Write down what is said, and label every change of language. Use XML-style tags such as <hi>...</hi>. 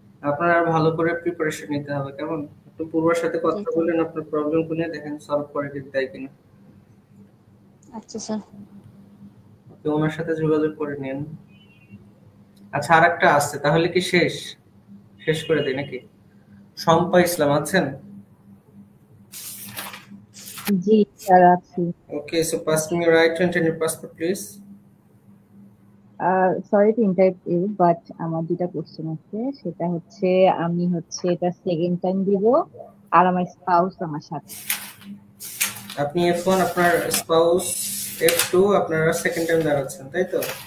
<bn>আপনার আরো ভালো করে প্রিপারেশন নিতে হবে, কেমন? একটু পূর্বের সাথে কথা বলেন, আপনার প্রবলেম কোনে দেখেন সলভ করে দিতে দেয় কিনা। আচ্ছা স্যার। ওকে, ওনার সাথে যোগাযোগ করে নিন। আচ্ছা, আরেকটা আছে, তাহলে কি শেষ করে দেই নাকি? শম্পা ইসলাম আছেন? জি স্যার আছি।</bn> <en>Okay, so pass me your right hand and your passport, please. Sorry to interrupt you, but</en> <bn>আমার দুটা কোশ্চেন আছে। সেটা হচ্ছে আমি হচ্ছে এটা সেকেন্ড টাইম দিব, আর আমার স্পাউস আমার সাথে। আপনি F1, আপনার স্পাউস F2, আপনারা সেকেন্ড টাইম দাঁড়াচ্ছেন, তাই তো?</bn>